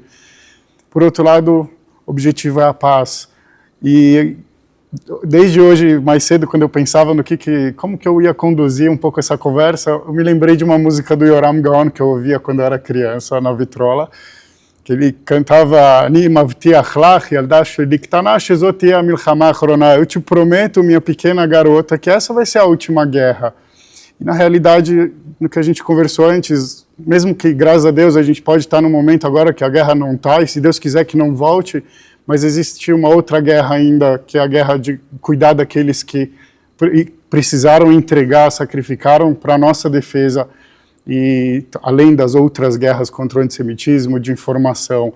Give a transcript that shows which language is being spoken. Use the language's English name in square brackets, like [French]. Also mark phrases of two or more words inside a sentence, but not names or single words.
[Portuguese] Por outro lado, o objetivo é a paz. E desde hoje, mais cedo, quando eu pensava no como que eu ia conduzir um pouco essa conversa, eu me lembrei de uma música do Yoram Gaon, que eu ouvia quando eu era criança, na vitrola, que ele cantava [Hebrew] אני מבטיח לך ילדה שלי קטנה שזאת תהיה המלחמה האחרונה. [Portuguese] Eu te prometo, minha pequena garota, que essa vai ser a última guerra. E na realidade, no que a gente conversou antes, mesmo que, graças a Deus, a gente pode estar num momento agora que a guerra não está, e se Deus quiser que não volte, mas existe uma outra guerra ainda, que é a guerra de cuidar daqueles que precisaram entregar, sacrificaram para a nossa defesa, e além das outras guerras contra o antissemitismo, de informação.